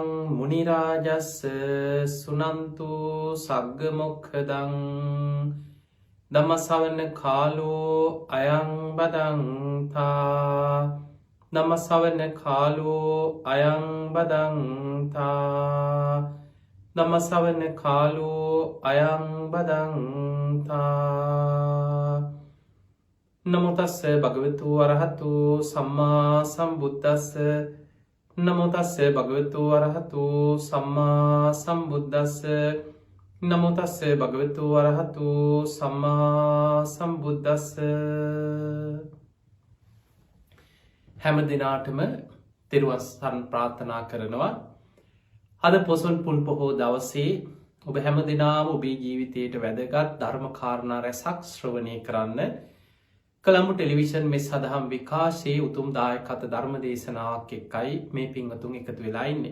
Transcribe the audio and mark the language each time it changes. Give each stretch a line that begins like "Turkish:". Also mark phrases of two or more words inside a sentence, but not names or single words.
Pali: මුනි රාජස්ස සුනන්තු සග්ග මොක්ඛදං ධම්ම ශ්‍රවණ කාලෝ අයං බදන්තා ධම්ම ශ්‍රවණ කාලෝ අයං බදන්තා ධම්ම ශ්‍රවණ කාලෝ අයං බදන්තා. නමෝ තස්ස භගවතු වරහතු සම්මා සම්බුද්දස්ස නමෝ තස්ස භගවතු වරහතු සම්මා සම්බුද්දස්ස නමෝ තස්ස භගවතු වරහතු සම්මා සම්බුද්දස්ස.
Sinhala: හැම දිනාටම තෙරුවන් සරණ ප්‍රාර්ථනා කරනවා. අද පොසොන් පුන් පොහෝ දවසේ ඔබ හැම දිනාම ඔබේ ජීවිතයට වැදගත් ධර්ම කාරණා රැසක් ශ්‍රවණය කරන්න කළඹු ටෙලිවිෂන් මෙස් සදහම් විකාශයේ උතුම් දායකත්ව ධර්ම දේශනාවක් එක්කයි මේ පින්වතුන් එකතු වෙලා ඉන්නේ.